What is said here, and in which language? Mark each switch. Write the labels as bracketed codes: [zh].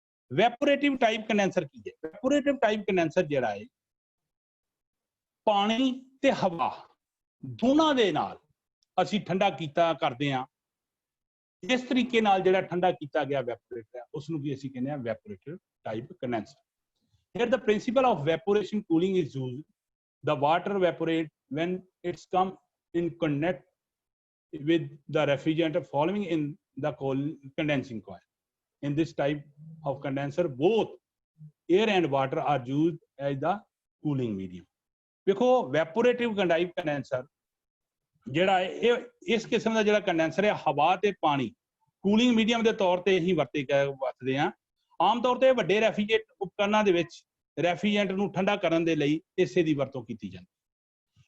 [pa] ਵੈਪੋਰੇਟਿਵ type condenser ਕੀ ਹੈ? ਵੈਪੋਰੇਟਿਵ type condenser ਜਿਹੜਾ ਹੈ ਪਾਣੀ ਤੇ ਹਵਾ ਦੋਨਾਂ ਦੇ ਨਾਲ ਅਸੀਂ ਠੰਡਾ ਕਰਦੇ ਹਾਂ। ਇਸ ਤਰੀਕੇ ਨਾਲ ਜਿਹੜਾ ਠੰਡਾ ਕੀਤਾ ਗਿਆ ਵੈਪੋਰੇਟਰ ਹੈ ਉਸ ਨੂੰ ਵੀ ਅਸੀਂ ਕਹਿੰਦੇ ਹਾਂ ਵੈਪੋਰੇਟਿਵ type condenser. [en] Here the principle of evaporation cooling is used. The water evaporates when it's come in contact with the refrigerant following in the condensing coil. In this type of condenser, both air and water are used as the cooling medium. [pa] देखो evaporative type condenser ਜਿਹੜਾ ਹੈ ਇਸ ਕਿਸਮ ਦਾ ਜਿਹੜਾ condenser ਹੈ ਹਵਾ ਤੇ ਪਾਣੀ ਕੂਲਿੰਗ ਮੀਡੀਅਮ ਦੇ ਤੌਰ ਤੇ ਅਸੀਂ ਵਰਤਦੇ ਹਾਂ। ਆਮ ਤੌਰ ਤੇ ਵੱਡੇ ਰੈਫ੍ਰਿਜਰੇਟ ਉਪਕਰਨਾਂ ਦੇ ਵਿੱਚ ਰੈਫ੍ਰਿਜਰੈਂਟ ਨੂੰ ਠੰਡਾ ਕਰਨ ਦੇ ਲਈ ਇਸੇ ਦੀ ਵਰਤੋਂ ਕੀਤੀ ਜਾਂਦੀ ਹੈ।